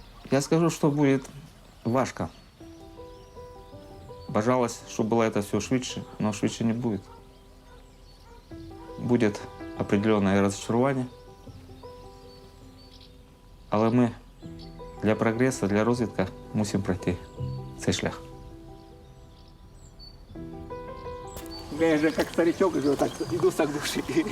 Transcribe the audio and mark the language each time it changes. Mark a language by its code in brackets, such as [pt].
[ru] Я скажу, что будет важко. Бажалось, чтобы было это все швидше, но швидше не будет. Будет определенное разочарование. [uk] Але ми для прогресу, для розвитку мусимо пройти цей шлях. [ru] Я же как старичок уже вот так иду с души.